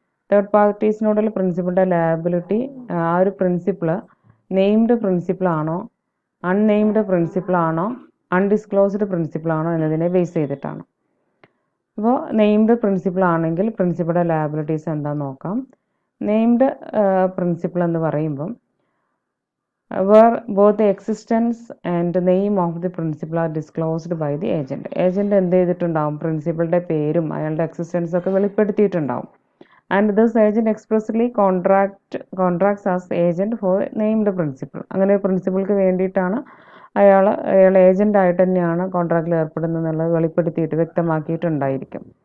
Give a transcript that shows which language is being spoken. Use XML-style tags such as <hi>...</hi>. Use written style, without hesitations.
<ml>Third പാർട്ടീസിനോടുള്ള പ്രിൻസിപ്പളുടെ liability ആ ഒരു principle named പ്രിൻസിപ്പിളാണോ, unnamed പ്രിൻസിപ്പിളാണോ, undisclosed പ്രിൻസിപ്പിളാണോ എന്നതിനെ ബേസ് ചെയ്തിട്ടാണ്. അപ്പോൾ നെയിംഡ് പ്രിൻസിപ്പിൾ ആണെങ്കിൽ പ്രിൻസിപ്പളുടെ ലാബിലിറ്റീസ് എന്താണെന്ന് നോക്കാം. നെയിംഡ് പ്രിൻസിപ്പിൾ എന്ന് പറയുമ്പം</ml> <en>where both the existence and the name of the principal are disclosed by the agent.</en> <ml>Agent എന്ത് ചെയ്തിട്ടുണ്ടാവും? പ്രിൻസിപ്പളുടെ പേരും അയാളുടെ എക്സിസ്റ്റൻസ് ഒക്കെ വെളിപ്പെടുത്തിയിട്ടുണ്ടാവും.</ml> <en>And this agent expressly contracts as agent for named principal.</en> <ml>അങ്ങനെ പ്രിൻസിപ്പൾക്ക് വേണ്ടിയിട്ടാണ് അയാൾ ഏജൻ്റായിട്ട് തന്നെയാണ് കോൺട്രാക്റ്റിൽ ഏർപ്പെടുന്നത് എന്നുള്ളത് വെളിപ്പെടുത്തിയിട്ട് വ്യക്തമാക്കിയിട്ടുണ്ടായിരിക്കും.</ml>